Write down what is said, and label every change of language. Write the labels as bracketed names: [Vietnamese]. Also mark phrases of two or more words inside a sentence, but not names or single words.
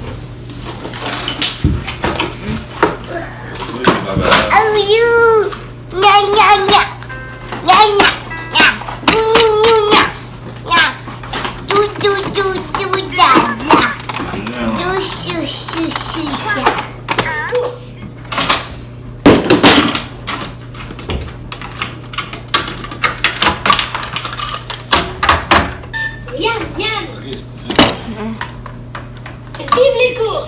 [English] Oh, you. Nya, nya, nya. Nya, nya, nya. Nya, nya. Du, du, du, du, da, da. Du, shu, shu, shu, shu. [French] Miam, miam. Vive les courses.